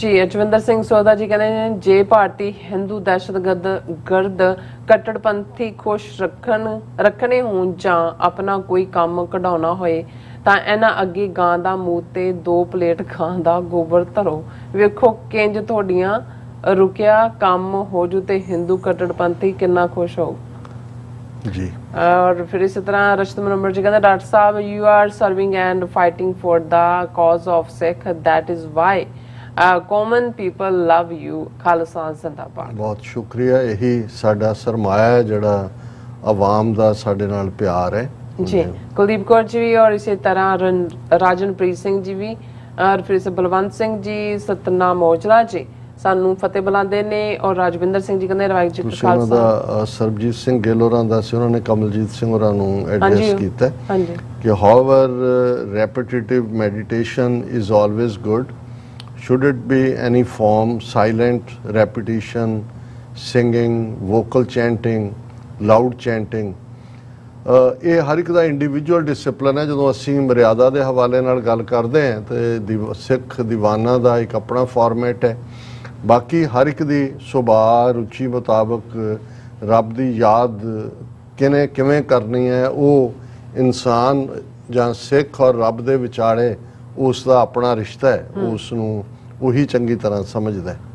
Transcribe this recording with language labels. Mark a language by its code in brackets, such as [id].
[pa] ਜੀ ਅਜਵਿੰਦਰ ਸਿੰਘ ਸੋਦਾ ਜੀ ਕਹਿੰਦੇ ਨੇ ਜੇ ਭਾਰਤੀ ਹਿੰਦੂ ਦਹਿਸ਼ਤਗਰਦ ਕੱਟੜਪੰਥੀ ਖੁਸ਼ ਰੱਖਣੇ ਹੋਣ ਜਾਂ ਆਪਣਾ ਕੋਈ ਕੰਮ ਕਢਾਉਣਾ ਹੋਏ ਤਾਂ ਇਹਨਾਂ ਅੱਗੇ ਗਾਂ ਦਾ ਮੂੰਹ ਤੇ 2 ਪਲੇਟ ਗਾਂ ਦਾ ਗੋਬਰ ਧਰੋ। ਵੇਖੋ ਕਿੰਜ ਤੁਹਾਡੀਆਂ ਰੁਕਿਆ ਕੰਮ ਹੋ ਜੂ ਤੇ ਹਿੰਦੂ ਕੱਟੜਪੰਥੀ ਕਿੰਨਾ ਖੁਸ਼ ਹੋਊ। ਜੀ [hi] और फिर इसी तरह रशद मनोवर जी कहते डॉक्टर साहब [en] You are serving and fighting for the cause of Sikh that is why common people love you Khalsa जिंदाबाद। [pa] ਬਹੁਤ ਸ਼ੁਕਰੀਆ। ਇਹੀ ਸਾਡਾ ਸਰਮਾਇਆ ਹੈ ਜਿਹੜਾ ਆਵਾਮ ਦਾ ਸਾਡੇ ਨਾਲ ਪਿਆਰ ਹੈ। [hi] जी कुलदीप कौर जी भी और इसी तरह राजनप्रीत सिंह जी भी और फिर से बलवंत सिंह जी सतनाम औजला जी [pa] ਸਾਨੂੰ ਫਤਿਹ ਬੁਲਾਉਂਦੇ ਨੇ ਔਰ ਰਾਜਵਿੰਦਰ ਸਿੰਘ ਜੀ ਕਹਿੰਦੇ ਵਾਹਿਗੁਰੂ ਜੀ ਕਾ ਤੁਸੀਂ ਉਹਨਾਂ ਖਾਲਸਾ। ਦਾ ਸਰਬਜੀਤ ਸਿੰਘ ਗਿੱਲ ਹੋਰਾਂ ਦਾ ਸੀ, ਉਹਨਾਂ ਨੇ ਕਮਲਜੀਤ ਸਿੰਘ ਹੋਰਾਂ ਨੂੰ ਐਡਰੈਸ ਕੀਤਾ ਹਾਂਜੀ [en] ਕਿ however repetitive meditation is always good, should it be any form, silent repetition, singing, vocal chanting, loud chanting, [pa] ਇਹ ਹਰ ਇੱਕ ਦਾ ਇੰਡੀਵਿਜੂਅਲ ਡਿਸਪਲਿਨ ਹੈ। ਜਦੋਂ ਅਸੀਂ ਮਰਿਆਦਾ ਦੇ ਹਵਾਲੇ ਨਾਲ ਗੱਲ ਕਰਦੇ ਹਾਂ ਤੇ ਸਿੱਖ ਦੀਵਾਨਾਂ ਦਾ ਇੱਕ ਆਪਣਾ ਫਾਰਮੈਟ ਹੈ। ਬਾਕੀ ਹਰ ਇੱਕ ਦੀ ਸੁਭਾਅ ਰੁਚੀ ਮੁਤਾਬਕ ਰੱਬ ਦੀ ਯਾਦ ਕਿਵੇਂ ਕਰਨੀ ਹੈ ਉਹ ਇਨਸਾਨ ਜਾਂ ਸਿੱਖ ਔਰ ਰੱਬ ਦੇ ਵਿਚਾਲੇ ਉਸ ਦਾ ਆਪਣਾ ਰਿਸ਼ਤਾ ਹੈ, ਉਸ ਨੂੰ ਉਹੀ ਚੰਗੀ ਤਰ੍ਹਾਂ ਸਮਝਦਾ ਹੈ।